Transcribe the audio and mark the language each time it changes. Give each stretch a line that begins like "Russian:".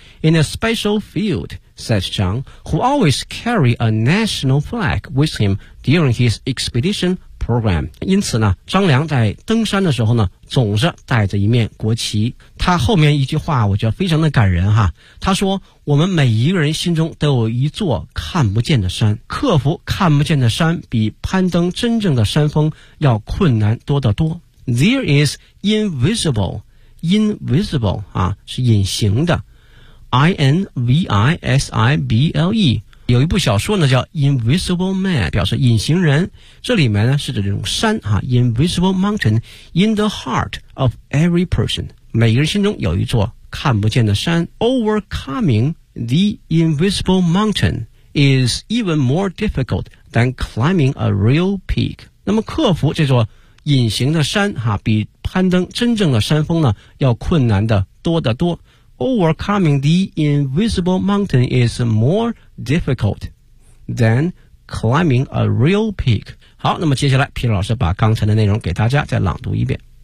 English: In a special field， says Zhang， who always carry a national flag with him during his expedition program。
Chinese: 因此呢，张良在登山的时候呢，总是带着一面国旗。他后面一句话我觉得非常的感人哈，他说：“我们每一个人心中都有一座看不见的山，克服看不见的山，比攀登真正的山峰要困难多得多。”
English: There is invisible
Chinese: 啊，是隐形的
English: ，invisible。
Chinese: 有一部小说呢叫 Invisible Man， 表示隐形人。这里面呢是指这种山啊 ，
English: Invisible Mountain in the heart of every person，
Chinese: 每个人心中有一座看不见的山。
English: Overcoming the invisible mountain is even more difficult than climbing a real peak。
Chinese: 那么克服这座隐形的山哈、啊，比攀登真正的山峰呢要困难的多得多。
English: Overcoming the invisible mountain is more difficult than climbing a real peak。
Chinese: 好，那么接下来皮老师把刚才的内容给大家再朗读一遍。